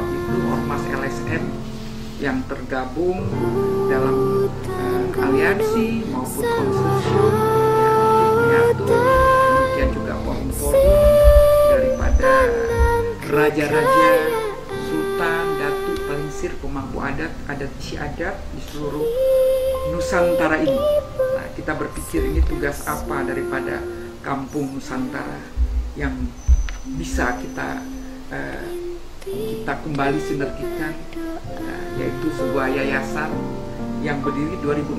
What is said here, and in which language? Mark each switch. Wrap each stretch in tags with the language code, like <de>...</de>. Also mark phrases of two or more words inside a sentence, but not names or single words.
<id>itu ormas LSM yang tergabung dalam aliansi maupun konsorsium ya, untuk menyatu, kemudian juga forum-forum daripada raja-raja, sultan, datuk, palinsir, pemangku adat, adat istiadat di seluruh Nusantara ini. Nah, kita berpikir ini tugas apa daripada Kampung Nusantara yang bisa kita kembali sinergikan, yaitu sebuah yayasan yang berdiri 2016.</id>